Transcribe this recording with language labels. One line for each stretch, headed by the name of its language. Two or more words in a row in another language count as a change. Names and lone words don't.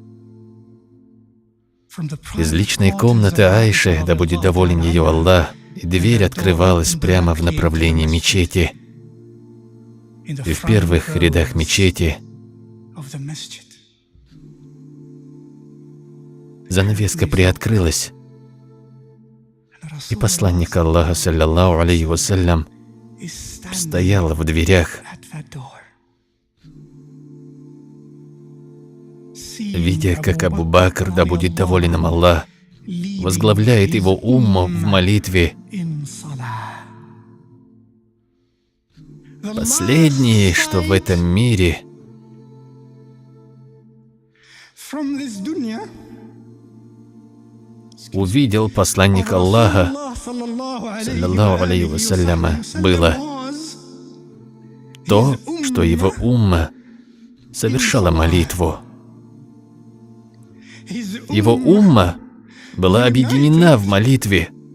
Russian: Из личной комнаты Айши, да будет доволен ее Аллах, и дверь открывалась прямо в направлении мечети. И в первых рядах мечети занавеска приоткрылась, и посланник Аллаха,
Arabic: صلى الله عليه وسلم,
Russian: стоял в дверях. Видя, как Абу Бакр, да будет доволен им Аллах, возглавляет его умму в молитве, последнее, что в этом мире увидел посланник Аллаха,
Arabic: صلى الله عليه وسلم,
Russian: было то, что его умма совершала молитву. Его умма была объединена в молитве.